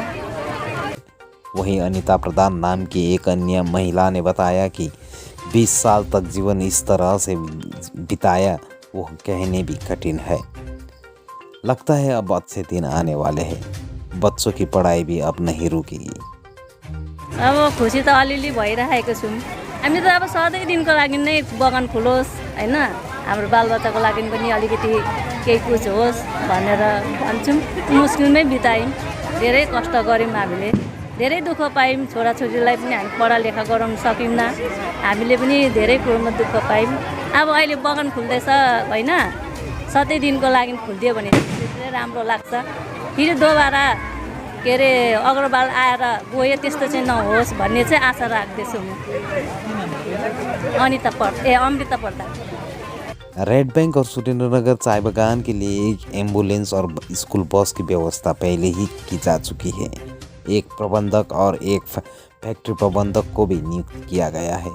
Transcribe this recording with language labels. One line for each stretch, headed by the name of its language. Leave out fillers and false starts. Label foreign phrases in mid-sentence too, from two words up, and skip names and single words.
Hindi: वहीं अनीता प्रधान नाम की एक अन्य महिला ने बताया कि 20 साल तक जीवन इस तरह से बिताया, वो कहने भी कठिन है। लगता है अब अच्छे दिन आने वाले हैं, बच्चों की पढ़ाई भी अब नहीं रुकेगी।
Nepali: अब खुसी त अलिअलि भइरहेको छौँ। हामी त अब सधैँ दिनको लागि नै बगान खुलोस् हैन, हाम्रो बालबच्चाको लागि पनि अलिकति केही कुछ होस् भनेर भन्छौँ। मुस्किलमै बितायौँ, धेरै कष्ट गऱ्यौँ, हामीले धेरै दुःख पायौँ। छोराछोरीलाई पनि हामी पढालेखा गराउन सकिनँ, हामीले पनि धेरै कुरोमा दुःख पायौँ। अब अहिले बगान खुल्दैछ हैन, सधैँ दिनको लागि खुलिदियो भने धेरै राम्रो लाग्छ। फेरि दोबारा के अरे अग्रवाल आएर गयो त्यस्तो चाहिँ नहोस् भन्ने चाहिँ आशा राख्दैछु म। अमृता प्रधान।
Hindi: रेड बैंक और सुरेंद्रनगर चाय बागान के लिए एक एम्बुलेंस और स्कूल बस की व्यवस्था पहले ही की जा चुकी है। एक प्रबंधक और एक फैक्ट्री प्रबंधक को भी नियुक्त किया गया है।